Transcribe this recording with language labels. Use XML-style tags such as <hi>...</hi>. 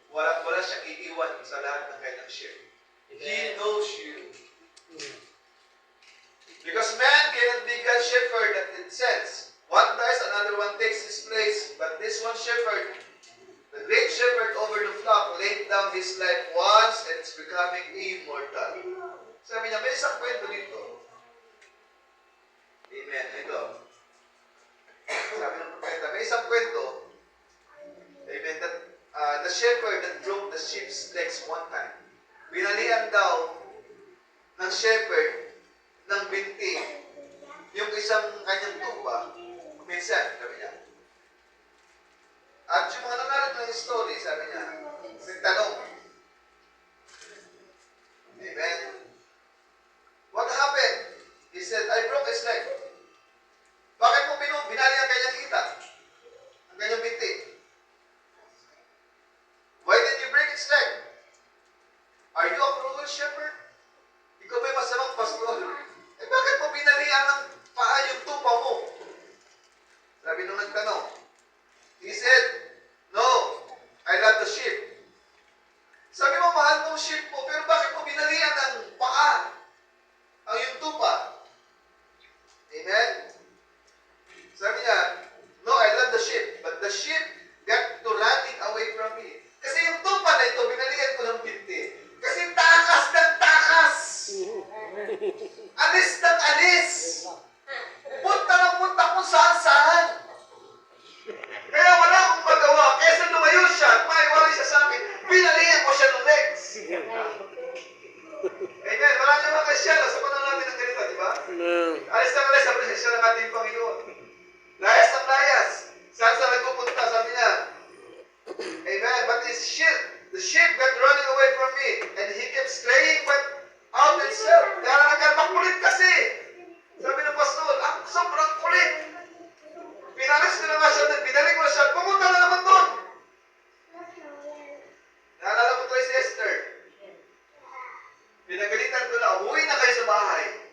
<tl>Wala siyang iiwan sa lahat ng kanyang sheep.</tl> <en>He knows you. Because man cannot be God's shepherd that it says. One dies, another one takes his place. But this one shepherd, the great shepherd over the flock, laid down his life once and it's becoming immortal.</en> <tl>Sabi niya, may isang kwento dito. Amen. Ito. Sabi ng propeta, may isang kwento. Amen.</tl> <en>That the shepherd that broke the sheep's legs one time.</en> <tl>Binalian daw ng shepherd ng binti yung isang kanyang tupa. Minsan, sabi niya. At yung mga nangalat ng story, sabi niya, nagtanong.</tl> <en>Amen. What happened? He said, I broke his leg.</en> <tl>Bakit mo binali ang kanyang kita? Ang kanyang binti?</tl> <en>Why did you break its leg? Are you a cruel shepherd?</en> <tl>Ikaw ba'y masamang pastor? Eh bakit mo binalian ng paa yung tupa mo? Sabi nung nagtanong.</tl> <en>He said, no, I love the sheep.</en> <tl>Sabi mo, mahal mo ang sheep mo, pero bakit mo binalian ng paa ang yung tupa? Amen? Sabi niya,</tl> <en>no, I love the sheep, but the sheep got to running away from me.</en> <tl>Kasi yung tupa na ito, binalian ko ng binti. Kasi takas ng takas. Alis ng alis. Punta ng punta kung saan-saan. Kaya wala akong magawa. Kesa lumayo siya at maiwalay siya sa akin, binalian ko siya ng legs. Amen. Maraming mga Kristyano sa panahon natin ng ganito, di ba? Alis ng alis sa presensya ng ating Panginoon. Layas ng layas. Saan sa nagpupunta, sabi niya. Amen.</tl> <en>But the sheep got running away from me. And he kept straying but out himself.</en> <tl>Kaya nagkakulit kasi. Sabi ng pastor, ang sobrang kulit. Pinalis ko na nga siya, binalik ko na siya, pumunta na naman doon. Naalala mo tayo si Esther. Pinagalitan ko na, uwi na kayo sa bahay.</tl>